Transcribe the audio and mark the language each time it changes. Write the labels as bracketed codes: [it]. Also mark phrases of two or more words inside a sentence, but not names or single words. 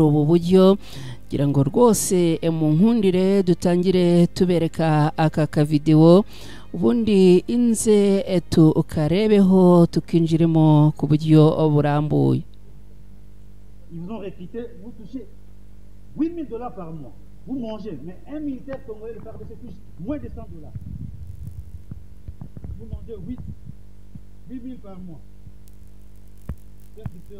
[rw] ubu buryo, kugira ngo rwose mu nkundire dutangire tubereka aka video, ubundi inze tukarebeho tukinjiremo ku buryo burambuye. [fr] Ils vous ont récité, vous touchez 8 000 $ par mois. Vous mangez, mais un militaire congolais de FARDC touche moins de 100 $. Vous mangez 8 000 par mois. C'est gratuit.